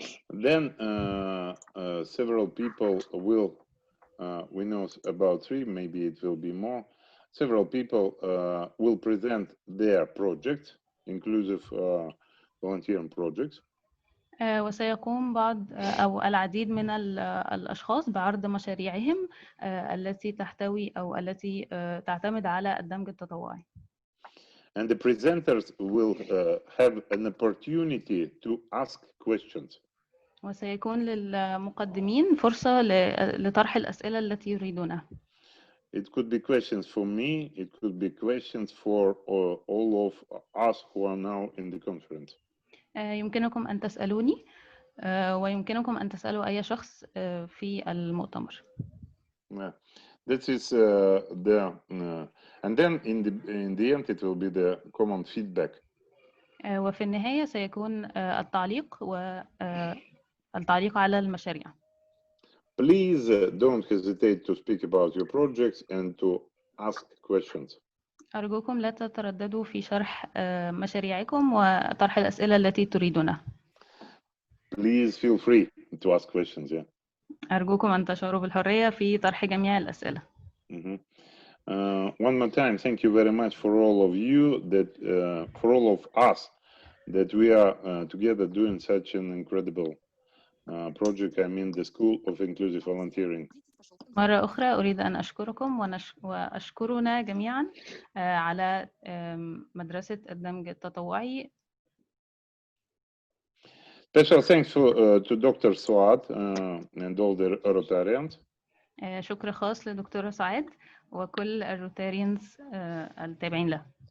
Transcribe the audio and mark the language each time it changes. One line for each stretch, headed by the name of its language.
English: Then several people will, we know about 3, maybe it will be more, several people will present their projects, inclusive volunteering projects.
Arabic: وسيقوم بعض أو العديد من الأشخاص بعرض مشاريعهم التي تحتوي أو التي تعتمد على الدمج التطوعي.
English: And the presenters will have an opportunity to ask questions.
Arabic: وسيكون للمقدمين فرصة لطرح الأسئلة التي يريدونها.
English: It could be questions for me, it could be questions for all of us who are now in the conference.
Arabic: يمكنكم أن تسألوني ويمكنكم أن تسألوا أي شخص في المؤتمر.
English: This is and then in the end it will be the common feedback.
Arabic: وفي النهاية سيكون التعليق والتعليق على المشاريع.
English: Please don't hesitate to speak about your projects and to ask questions.
Arabic: أرجوكم لا تترددوا في شرح مشاريعكم وطرح الأسئلة التي تريدونها.
English: Please feel free to ask questions. Yeah.
Arabic: أرجوكم أن تشعروا بالحرية في طرح جميع الأسئلة.
English: One more time, thank you very much for all of you that for all of us that we are together doing such an incredible project. I mean the School of Inclusive Volunteering.
Arabic: مرة أخرى أريد أن أشكركم وأشكرنا جميعا على مدرسة الدمج التطوعي.
English: Special thanks to Dr. Suat and all the Rotarians.
Arabic: شكر خاص لدكتورة سعاد وكل الروتاريانز التابعين له.